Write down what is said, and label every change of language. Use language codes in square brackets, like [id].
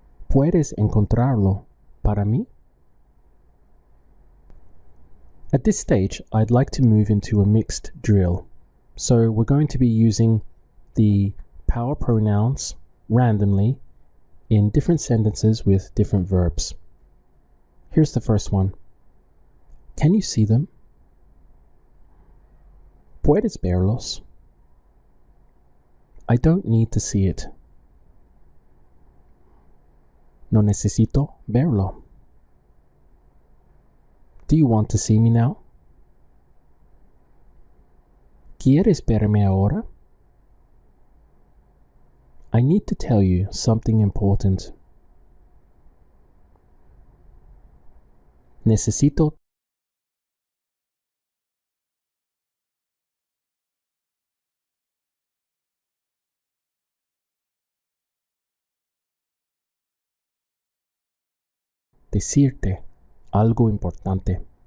[es] ¿Puedes encontrarlo para mí? [en] At this stage, I'd like to move into a mixed drill. So we're going to be using the power pronouns randomly in different sentences with different verbs. Here's the first one. Can you see them? [es] ¿Puedes verlos? [en] I don't need to see it. [es] No necesito verlo. [en] Do you want to see me now? [es] ¿Quieres verme ahora? [en] I need to tell you something important. [es] Necesito decirte algo importante.